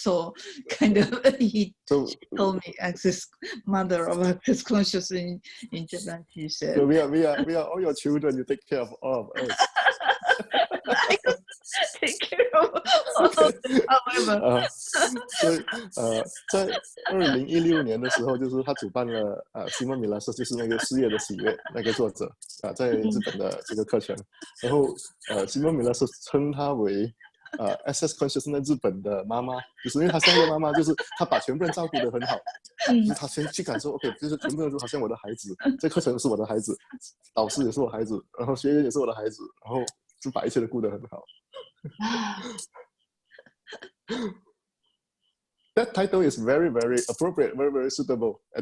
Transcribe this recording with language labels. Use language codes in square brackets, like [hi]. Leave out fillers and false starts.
[en] So kind of he told me mother of access consciousness in Japan. She said, so we are all your children. You take care of all of us. I don't take care of all of them, however. [zh] 所以在2016年的时候，就是他主办了Simon Milases，就是那个事业的喜悦那个作者在日本的这个课程，然后Simon Milases称他为Access Consciousness 在日本的妈妈，就是因为他像一个妈妈，就是他把全部人照顾得很好，就是他先去感受 OK， 就是全部人都好像我的孩子，这课程是我的孩子，导师也是我孩子，然后学员也是我的孩子，然后就把一切都顾得很好。 [en] That title is very, very appropriate, very, very suitable.